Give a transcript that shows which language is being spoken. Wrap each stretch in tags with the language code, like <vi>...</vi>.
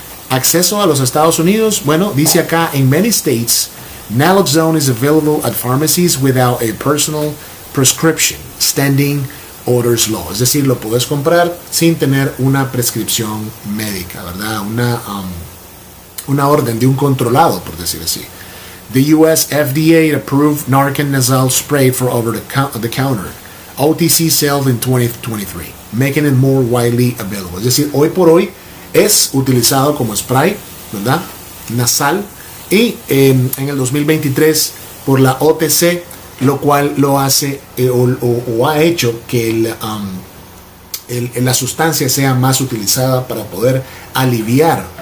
<es>Acceso a los Estados Unidos, bueno, dice acá,</es> <en>in many states, naloxone is available at pharmacies without a personal prescription, standing orders law.</en> <es>Es decir, lo puedes comprar sin tener una prescripción médica, ¿verdad? Una orden de un controlado, por decir así.</es> <en>The US FDA approved Narcan nasal spray for over the counter. OTC sales in 2023, making it more widely available.</en> <es>Es decir, hoy por hoy es utilizado como spray, ¿verdad?, nasal, y en el 2023 por la OTC, lo cual lo hace o ha hecho que la sustancia sea más utilizada para poder aliviar</es>